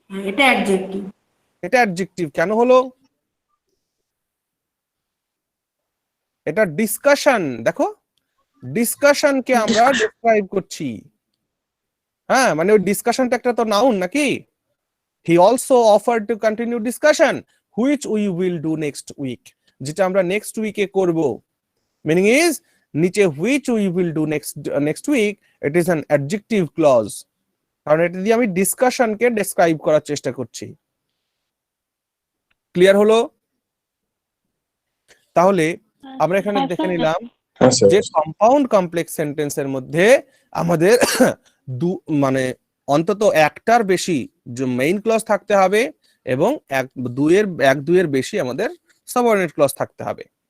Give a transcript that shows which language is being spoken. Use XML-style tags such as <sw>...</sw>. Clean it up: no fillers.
<bn>এটা অ্যাডজেক্টিভ। এটা অ্যাডজেক্টিভ কেন হলো? এটা ডিসকাশন, দেখো ডিসকাশনকে আমরা ডেসক্রাইব করছি। হ্যাঁ, মানে ওই ডিসকাশনটা একটা তো নাউন নাকি?</bn> <en>He also offered to continue discussion which we will do next week,</en> <bn>যেটা আমরা নেক্সট উইকে করব।</bn> <en>meaning is নিচে which we will do next week, it is an adjective clause,</en> <bn>কারণ এটা দিয়ে আমি ডিসকাশনকে ডেসক্রাইব করার চেষ্টা করছি। ক্লিয়ার হলো? তাহলে আমরা এখানে দেখে নিলাম যে কম্পাউন্ড কমপ্লেক্স সেন্টেন্সের মধ্যে আমাদের মানে অন্তত একটার বেশি যে মেইন ক্লজ থাকতে হবে এবং এক দুইয়ের বেশি আমাদের সাবঅর্ডিনেট ক্লজ থাকতে হবে।</bn>